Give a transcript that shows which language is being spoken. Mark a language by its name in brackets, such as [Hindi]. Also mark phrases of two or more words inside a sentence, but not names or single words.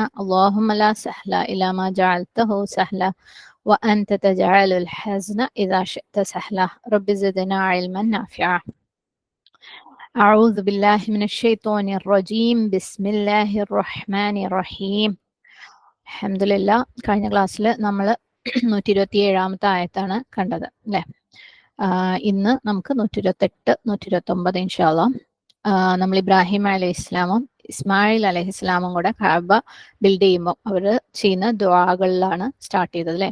[Arabic] اللهم لا سهل إلا ما جعلته سهلا وأنت تجعل الحزن إذا شئت سهلا. رب زدنا علما نافعا. أعوذ بالله من الشيطان الرجيم. بسم الله الرحمن الرحيم. [Malayalam] അൽഹംദുലില്ലാ, കഴിഞ്ഞ ക്ലാസ്സിൽ നമ്മൾ 127 ആയത്താണ് കണ്ടത് അല്ലേ. ഇന്ന് നമുക്ക് 128, 129 [Arabic] إن شاء الله. [Malayalam] നമ്മൾ ഇബ്രാഹിം അലൈഹി ഇസ്ലാമും ഇസ്മായിൽ അലൈഹി ഇസ്ലാമും കൂടെ കഅബ ബിൽഡ് ചെയ്യുമ്പോൾ അവർ ചെയ്യുന്ന ദുആകളിലാണ് സ്റ്റാർട്ട് ചെയ്തത് അല്ലേ.